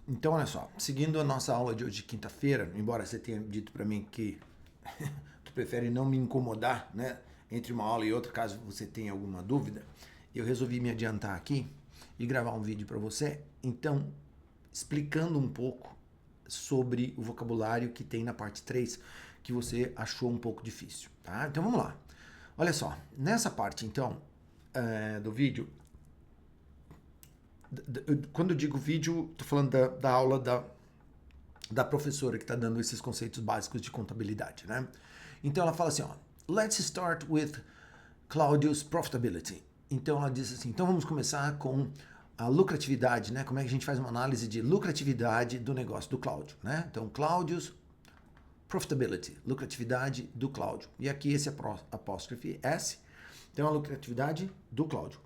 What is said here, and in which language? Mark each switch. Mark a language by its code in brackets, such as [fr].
[pt] Então, olha só, seguindo a nossa aula de hoje, quinta-feira, embora você tenha dito para mim que tu prefere não me incomodar, né, entre uma aula e outra, caso você tenha alguma dúvida, eu resolvi me adiantar aqui e gravar um vídeo para você, então, explicando um pouco sobre o vocabulário que tem na parte 3, que você achou um pouco difícil, tá? Então, vamos lá. Olha só, nessa parte, então, do vídeo, quando eu digo vídeo, estou falando da aula da professora que está dando esses conceitos básicos de contabilidade, né? Então ela fala assim, ó, [en] let's start with Claudio's profitability. [pt] Então ela diz assim, então vamos começar com a lucratividade, né? Como é que a gente faz uma análise de lucratividade do negócio do Cláudio, né? Então Claudio's profitability, lucratividade do Cláudio. E aqui esse apóstrofe S, então a lucratividade do Cláudio.